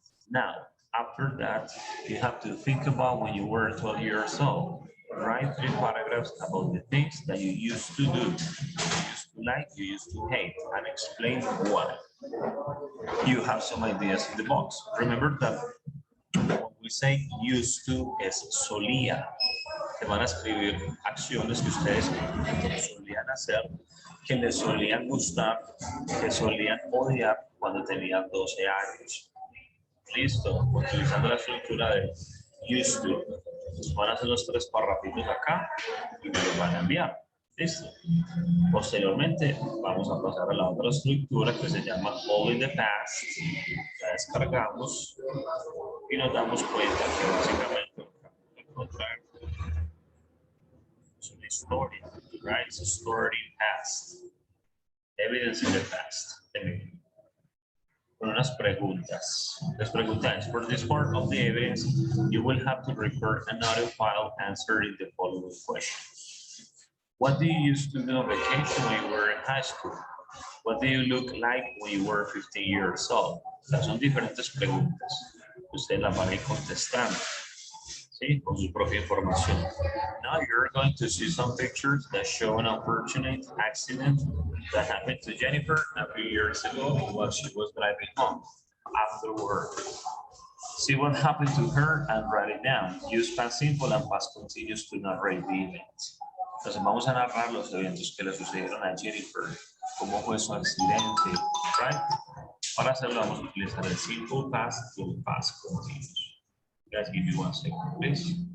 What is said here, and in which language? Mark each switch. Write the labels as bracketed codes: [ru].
[en] Now, after that, you have to think about when you were 12 years old. Write 3 paragraphs about the things that you used to do. You used to like, you used to hate, and explain why. You have some ideas in the box. Remember that when we say used to [es] es solía. Te van a escribir acciones que ustedes solían hacer, que les solían gustar, que solían odiar cuando tenían 12 años. Listo, utilizando la estructura de used to. Van a hacer los 3 parrafitos acá y me los van a enviar. Listo. Posteriormente vamos a pasar a la otra estructura que se llama all in the past. La descargamos y nos damos cuenta que básicamente encontrar es una historia, [en] right? It's a story in past. Evidence in the past. [es] Con unas preguntas. Las preguntas, [en] for this part of the evidence, you will have to record another file answering the following questions. What do you used to do on vacation when you were in high school? What do you look like when you were 15 years old? [es] Estas son diferentes preguntas. Usted las va a ir contestando. ¿Sí? Con su propia información. [en] Now you're going to see some pictures that show an unfortunate accident that happened to Jennifer a few years ago while she was driving home after work. See what happened to her and write it down. Use past simple and past continuous to narrate the event. [es] Entonces vamos a narrar los eventos que le sucedieron a Jennifer, cómo fue su accidente, [en] right? [es] Para hacerlo vamos a utilizar el simple past y el past continuous. [en] Guys, give me 1 second, please.